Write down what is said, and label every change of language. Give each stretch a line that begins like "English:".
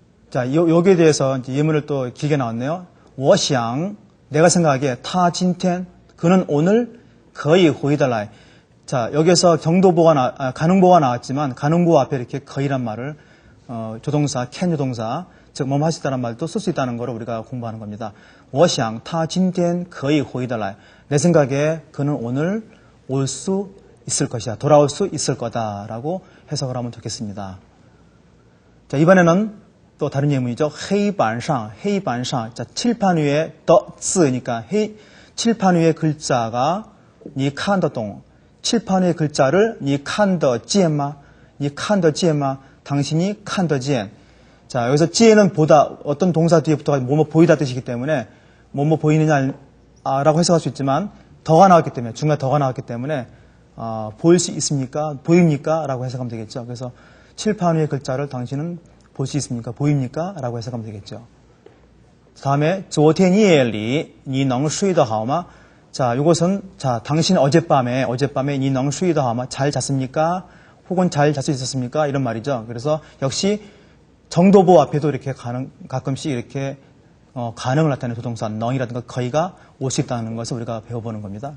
Korean: 자, 여기에 대해서 이제 예문을 또 길게 나왔네요.
Chinese: 我想
Korean: 내가 생각하기에
Chinese: 他今天
Korean: 그는 오늘 거의 호이달라이. 자, 여기에서 가능보가 나왔지만 가능보 앞에 이렇게 거의란 말을 조동사, can 조동사, 즉 뭐뭐 할 수 있다는 말도 쓸 수 있다는 거를 우리가 공부하는 겁니다.
Chinese: 我想他今天可以回得来.
Korean: 내 생각에 그는 오늘 올 수 있을 것이야. 돌아올 수 있을 거다라고 해석을 하면 좋겠습니다. 자, 이번에는 또 다른 예문이죠.
Chinese: 黑板上.
Korean: 자, 칠판 위에 더 쓰니까 칠판 위에 글자가
Chinese: 你看得懂.
Korean: 칠판의 글자를 니 칸더 지엔마, 니 칸더 지엔마, 당신이 칸더 지엔. 자, 여기서 지엔은 보다, 어떤 동사 뒤에 붙어가 뭐뭐 보이다 뜻이기 때문에 뭐뭐 보이느냐라고 해석할 수 있지만 더가 나왔기 때문에, 중간에 더가 나왔기 때문에 보일 수 있습니까? 보입니까? 라고 해석하면 되겠죠. 그래서 칠판 위의 글자를 당신은 볼 수 있습니까? 보입니까? 라고 해석하면 되겠죠. 다음에
Chinese: 昨天夜里你能睡得好吗?
Korean: 자, 이것은 자, 당신 어젯밤에 니
Chinese: 能睡得好吗?
Korean: 잘 잤습니까? 혹은 잘 잘 수 있었습니까? 이런 말이죠. 그래서 역시 정도보 앞에도 이렇게 가끔씩 이렇게 가능을 나타내는 조동사 넌이라든가 거의가 올 수 있다는 것을 우리가 배워보는 겁니다.